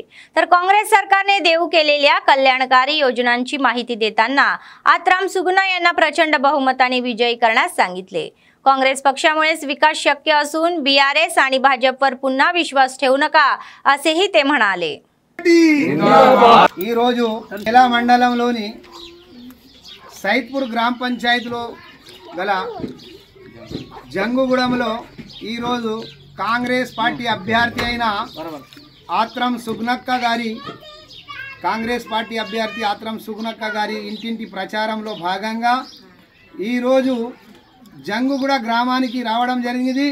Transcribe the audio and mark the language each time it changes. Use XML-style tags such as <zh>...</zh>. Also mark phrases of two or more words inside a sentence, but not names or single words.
<mr>तर काँग्रेस सरकारने देऊ केलेल्या कल्याणकारी योजनांची माहिती देताना आत्राम सुगुना यांना प्रचंड बहुमताने विजयी करण्यास सांगितले। काँग्रेस पक्षामुळेच विकास शक्य असून बीआरएस आणि भाजपवर पुन्हा विश्वास ठेवू नका असेही ते म्हणाले।</mr> <te>ఈ రోజు జిల్లా మండలంలోని సైద్పూర్ గ్రామ పంచాయతీలో గల జంగుగూడెంలో ఈ రోజు కాంగ్రెస్ పార్టీ అభ్యర్థి అయిన ఆత్రం సుగుణక్క గారి ఇంటింటి ప్రచారంలో భాగంగా ఈ రోజు జంగుగూడ గ్రామానికి రావడం జరిగింది।</te>